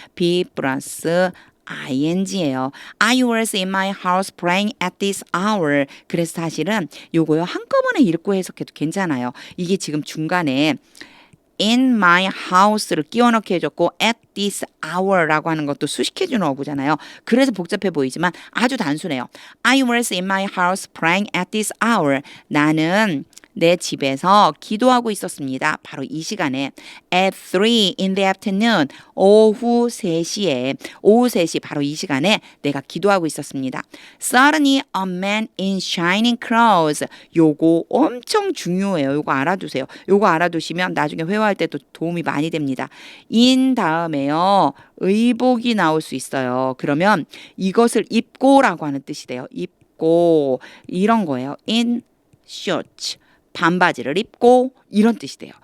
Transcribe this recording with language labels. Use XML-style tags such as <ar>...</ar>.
<ko>be 플러스 ing예요.</ko> <en>I was in my house praying at this hour.</en> <ko>그래서 사실은 요거요 한꺼번에 읽고 해석해도 괜찮아요. 이게 지금 중간에 in my house를 끼워 넣게 해줬고 at this hour라고 하는 것도 수식해주는 어구잖아요. 그래서 복잡해 보이지만 아주 단순해요.</ko> <en>I was in my house praying at this hour.</en> <ko>나는 내 집에서 기도하고 있었습니다. 바로 이 시간에</ko> <en>at 3 in the afternoon</en> <ko>오후 3시 바로 이 시간에 내가 기도하고 있었습니다.</ko> <en>Suddenly a man in shining clothes</en> <ko>요거 엄청 중요해요. 요거 알아두세요. 요거 알아두시면 나중에 회화할 때도 도움이 많이 됩니다. in 다음에요. 의복이 나올 수 있어요. 그러면 이것을 입고라고 하는 뜻이 돼요. 입고 이런 거예요.</ko> <en>in shorts</en> <ko>반바지를 입고 이런 뜻이 돼요.</ko>